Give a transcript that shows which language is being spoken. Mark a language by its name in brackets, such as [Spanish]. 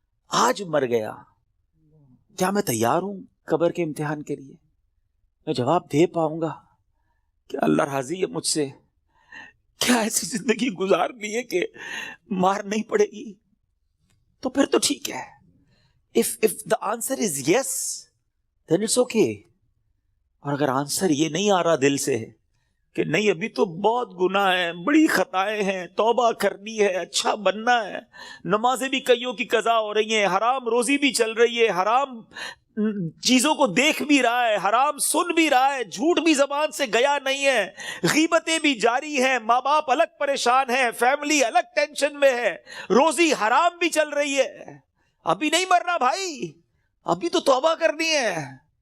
[Urdu] آج مر گیا، کیا میں تیار ہوں قبر کے امتحان کے لیے؟ میں جواب دے پاؤں گا کہ اللہ راضی ہے مجھ سے؟ کیا ایسی زندگی گزارنی ہے کہ مار نہیں پڑے گی؟ تو پھر تو ٹھیک ہے. [English] if the answer is yes then it's okay. [Urdu] اور اگر آنسر یہ نہیں آ رہا دل سے کہ نہیں ابھی تو بہت گناہ ہیں، بڑی خطائیں ہیں، توبہ کرنی ہے، اچھا بننا ہے، نمازیں بھی کئیوں کی قضا ہو رہی ہیں، حرام روزی بھی چل رہی ہے، حرام چیزوں کو دیکھ بھی رہا ہے، حرام سن بھی رہا ہے، جھوٹ بھی زبان سے گیا نہیں ہے، غیبتیں بھی جاری ہیں، ماں باپ الگ پریشان ہیں، فیملی الگ ٹینشن میں ہے، روزی حرام بھی چل رہی ہے، ابھی نہیں مرنا بھائی، ابھی تو توبہ کرنی ہے.